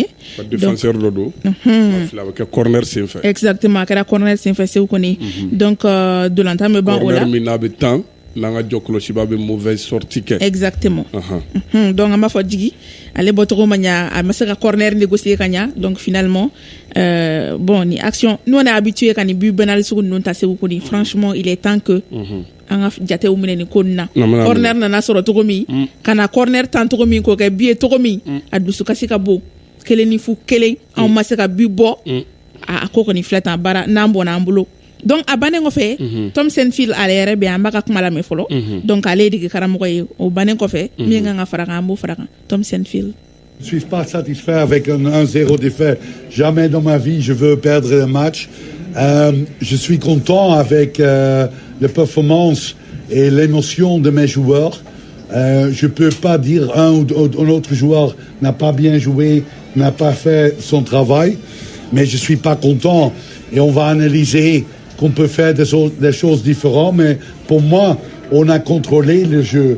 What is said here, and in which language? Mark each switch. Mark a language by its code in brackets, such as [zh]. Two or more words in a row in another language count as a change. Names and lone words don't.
[bm] défenseur dɔ don a bɛ kɛ corner senfɛ exactement a kɛra corner senfɛ Seku Kone donc dolantan bɛ ban o la corner min n'a bɛ tan n'an ka jɔ kɔlɔsiba bɛ [fr] mauvaise sortie [bm] kɛ exactement donc an b'a fɔ Djigi ale bɔcogo ma ɲa a ma se ka corner négocier ka ɲa [fr] donc finalement bon [bm] ni action [fr] nous on est habitué [bm] ka ni but banal sugu ninnu ta Seku Kone [fr] franchement il est temps que [bm] an ka jatew minɛ ni ko na corner nana sɔrɔ cogo min kana corner tan cogo min ko kɛ but ye cogo min a dusukasi ka bon 1 ni fu 1 an ma se ka but bɔ a ko kɔni filɛ tan baara n'an bɔnna an bolo donc a bannen kɔfɛ Tom Senfield ale yɛrɛ bɛ an b'a ka kuma lamɛn fɔlɔ donc ale ye dege karamɔgɔ ye o bannen kɔfɛ min kan ka fara kan an b'o fara kan Tom Senfield. [fr] Je ne suis pas satisfait avec un 1-0 défait. Jamais dans ma vie je veux perdre le match. Je suis content avec la performance et l'émotion de mes joueurs. Je ne peux pas dire un ou autre joueur n'a pas bien joué, n'a pas fait son travail, mais je ne suis pas content et on va analyser qu'on peut faire des choses différentes, mais pour moi, on a contrôlé le jeu.